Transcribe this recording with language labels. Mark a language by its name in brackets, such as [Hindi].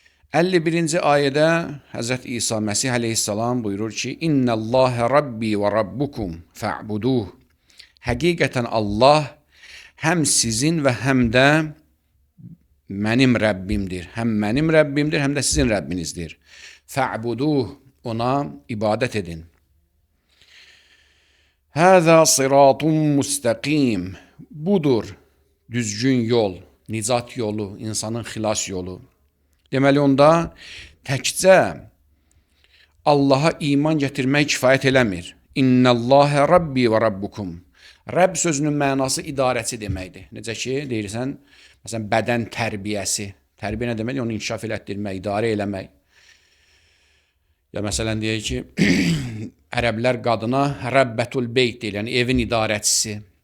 [Azerbaijani] 51-ci ayədə Həzrət İsa Məsih aleyhissalam buyurur ki, [Arabic] İnnəllâhe Rabbi və Rabbukum fa'buduh. [Azerbaijani] Həqiqətən Allah həm sizin və həm də mənim Rəbbimdir. Həm mənim Rəbbimdir, həm də sizin Rəbbinizdir. [Arabic] Fa'buduh, [Azerbaijani] ona ibadət edin. [Arabic] Həzə siratun müstəqim. [Azerbaijani] Budur düzgün yol, nicat yolu, insanın xilas yolu. Deməli onda təkcə Allaha iman gətirmək kifayət eləmir. [Arabic] İnnəlləhə Rabbi və Rabbukum. [Azerbaijani] Rəbb sözünün mənası idarəçi deməkdir. Necə ki, deyirsən, məsələn, bədən tərbiyəsi. Tərbiyə nə deməkdir? Onu inkişaf elətdirmək, idarə eləmək. Ya məsələn, deyək ki, ərəblər qadına Rəbbətul Beyt deyil, yəni evin idarəçisi.